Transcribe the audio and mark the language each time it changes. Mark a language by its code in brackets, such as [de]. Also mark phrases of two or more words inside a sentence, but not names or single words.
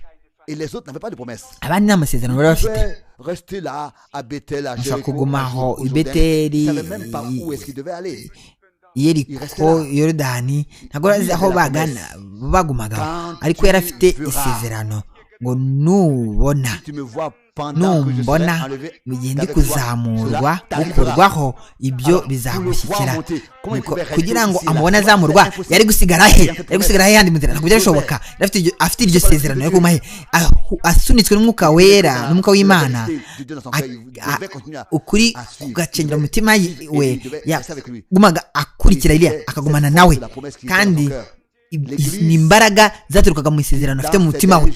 [rw] Abandi nta masezerano bari bafite. Bashobora kugumaho i Beteli, Yeriko, Yorodani, ntabwo bazi aho bagumagaho, ariko yari afite isezerano ngo nubona [fr] tu me vois pendant que je serai [rw] numbona [fr] enlevé [rw] mu gihe ndi [fr] d'avec toi, [rw] kuzamurwa [fr] cela t'arrivera. [rw] gukurwaho ibyo [fr] Alors, [rw] bizagushyikira [fr] pour le voir monter, comment il [rw] Nuko [fr] pouvait rester [rw] kugira ngo [fr] ici, là? [rw] amubone [fr] C'est [rw] azamurwa [fr] impossible. [rw] yari gusigara he [fr] Il a fait [rw] yari gusigara he yandi mu nzira ntabwo byashoboka afite iryo sezerano yo kumahe asunitswe n'umwuka wera n'umwuka w'Imana ukuri kugacengera mu mutima we yagumaga akurikira Eliya akagumana nawe kandi ni imbaraga zaturukaga mu isezerano afite mu mutima we.